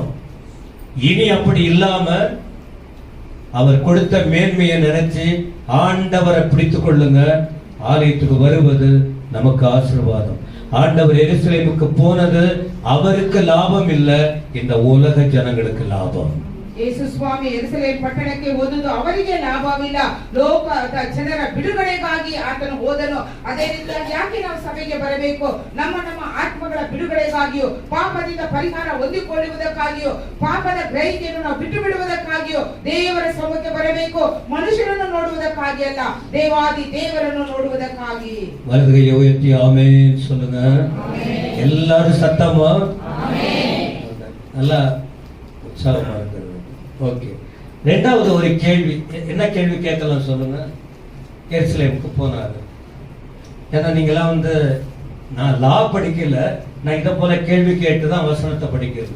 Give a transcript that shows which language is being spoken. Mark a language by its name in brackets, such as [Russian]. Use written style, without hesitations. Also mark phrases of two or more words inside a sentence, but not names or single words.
[Tamil] இனி அப்படி இல்லாம அவர் கொடுத்த மேன்மையை நினைச்சு ஆண்டவரை பிடித்துக் கொள்ளுங்க. ஆலயத்துக்கு வருவது நமக்கு ஆசீர்வாதம். ஆண்டவர் எருசலேமுக்கு போனது அவருக்கு லாபம் இல்ல, இந்த உலக ஜனங்களுக்கு லாபம். [Kannada] ಯೇಸು ಸ್ವಾಮಿ ಯೆರೂಸಲೇಮ್ ಪಟ್ಟಣಕ್ಕೆ ಹೋದುದು ಅವರಿಗೆ ಲಾಭವಿಲ್ಲ, ಲೋಕದ ಜನರ ಬಿಡುಗಡೆಗಾಗಿ ಆತನು ಹೋದನು. ಅದೇ ರೀತಿಯಾಗಿ ಯಾಕೆ ನಾವು ಸಭೆಗೆ ಬರಬೇಕು? ನಮ್ಮ ಆತ್ಮಗಳ ಬಿಡುಗಡೆಗಾಗಿಯೂ, ಪಾಪದಿಂದ ಪರಿಹಾರ ಹೊಂದಿಕೊಳ್ಳುವುದಕ್ಕಾಗಿಯೂ, ಪಾಪದ ಗ್ರಹಿಕೆಯನ್ನು ನಾವು ಬಿಟ್ಟು ಬಿಡುವುದಕ್ಕಾಗಿಯೂ ದೇವರ ಸಮ್ಮುಖಕ್ಕೆ ಬರಬೇಕು. ಮನುಷ್ಯರನ್ನು ನೋಡುವುದಕ್ಕಾಗಿ ಅಲ್ಲ, ದೇವಾದಿ ದೇವರನ್ನು ನೋಡುವುದಕ್ಕಾಗಿ. [Tamil] வலது கையை உயர்த்தி ஆமென் சொல்லுங்க. எல்லாரும் சத்தமா நல்லா உற்சாகமா இருக்கிறது. ஓகே, ரெண்டாவது ஒரு கேள்வி. என்ன கேள்வி கேட்கலாம் சொல்லுங்க? எருசலேமுக்கு போனாரு. ஏன்னா நீங்களாம் வந்து, நான் லா படிக்கல, நான் இதை போல கேள்வி கேட்டுதான் வசனத்தை படிக்கிறது.